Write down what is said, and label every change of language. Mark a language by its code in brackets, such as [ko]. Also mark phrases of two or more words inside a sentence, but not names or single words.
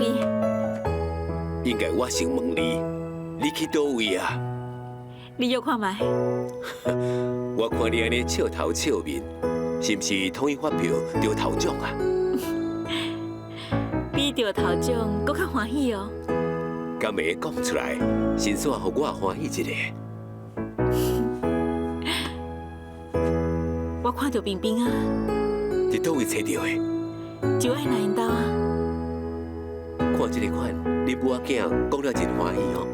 [nan] 应该我先问你，你去倒位啊？你又看卖？我看你安尼笑头笑面，是不是统一发票得头奖啊？比着头奖搁较欢喜哦。敢会讲出来，先煞互我欢喜一下。我看到冰冰啊，伫倒位找到的？就爱来因兜啊。看这个款，你母仔囝讲了真欢喜哦。